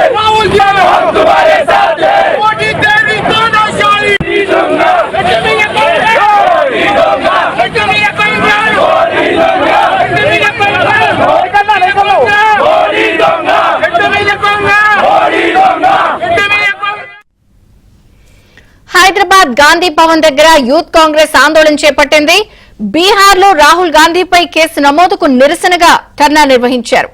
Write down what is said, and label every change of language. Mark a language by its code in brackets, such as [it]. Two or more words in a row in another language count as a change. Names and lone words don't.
[hi] राहुल जी, हम तुम्हारे साथ हैं। मोदी तेरी तानाशाही दूंगा, मोदी दूंगा, [te] హైదరాబాద్ గాంధీ భవన్ దగ్గర యూత్ కాంగ్రెస్ ఆందోళన చేపట్టింది. బీహార్ లో రాహుల్ గాంధీపై కేసు నమోదుకు నిరసనగా ధర్నా నిర్వహించారు.